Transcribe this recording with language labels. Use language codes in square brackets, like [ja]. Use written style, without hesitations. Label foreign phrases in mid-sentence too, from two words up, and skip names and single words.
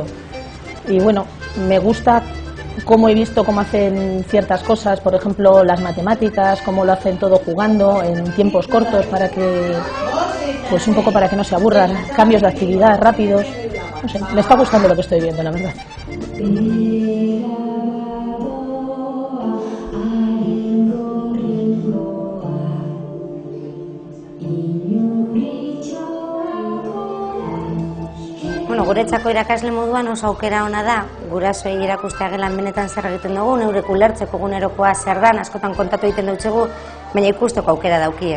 [es] Y bueno, me gusta cómo he visto cómo hacen ciertas cosas, por ejemplo las matemáticas, cómo lo hacen todo jugando en tiempos cortos para que, pues un poco para que no se aburran, cambios de actividad rápidos, no sé, me está gustando lo que estoy viendo, la verdad. [eu] Bueno, guretzako irakasle moduan oso aukera ona da, gurasoei erakustea gelan benetan zer egiten dugu, neurek ulertzeko egunerokoa zer dan, askotan kontatu egiten dautzegu, baina ikusteko aukera daukie.